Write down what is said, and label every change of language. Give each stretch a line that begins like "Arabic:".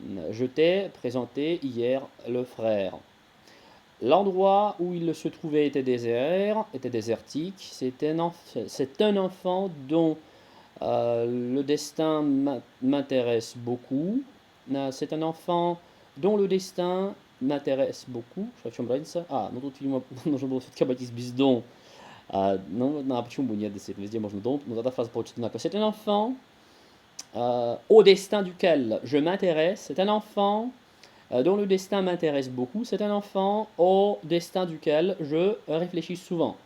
French: Je t'ai présenté hier le frère. L'endroit où il se trouvait était désert, était désertique. C'est un enfant dont le destin m'intéresse beaucoup. C'est un enfant dont le destin m'intéresse beaucoup.
Russian: Ну тут, видимо, нужно было все-таки обойтись без «дом». Ну, а почему бы нет, действительно, везде можно «дом», но тогда фраза получится одинаково.
French: C'est un enfant au destin duquel je m'intéresse. C'est un enfant dont le destin m'intéresse beaucoup. C'est un enfant au destin duquel je réfléchis souvent.